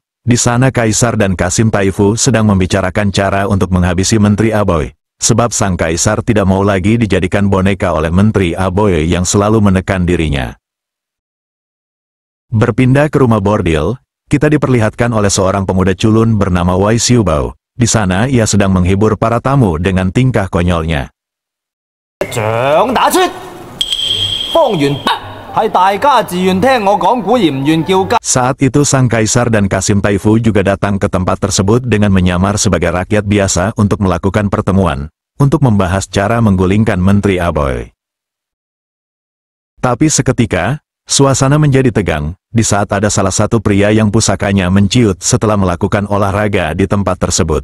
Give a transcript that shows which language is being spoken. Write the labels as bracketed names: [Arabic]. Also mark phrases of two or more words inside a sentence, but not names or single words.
[Indonesian] Di sana Kaisar dan Kasim Taifu sedang membicarakan cara untuk menghabisi Menteri Aboy, sebab sang kaisar tidak mau lagi dijadikan boneka oleh Menteri Aboy yang selalu menekan dirinya. Berpindah ke rumah bordil, kita diperlihatkan oleh seorang pemuda culun bernama Wai Xiubao. Di sana ia sedang menghibur para tamu dengan tingkah konyolnya. [Cantonese] 掌打出，方圓係大家自願聽我講古而唔願叫雞。 [Indonesian] Saat itu sang kaisar dan Kasim Taifu juga datang ke tempat tersebut dengan menyamar sebagai rakyat biasa untuk melakukan pertemuan, untuk membahas cara menggulingkan Menteri Aboy. Tapi seketika, suasana menjadi tegang, di saat ada salah satu pria yang pusakanya menciut setelah melakukan olahraga di tempat tersebut.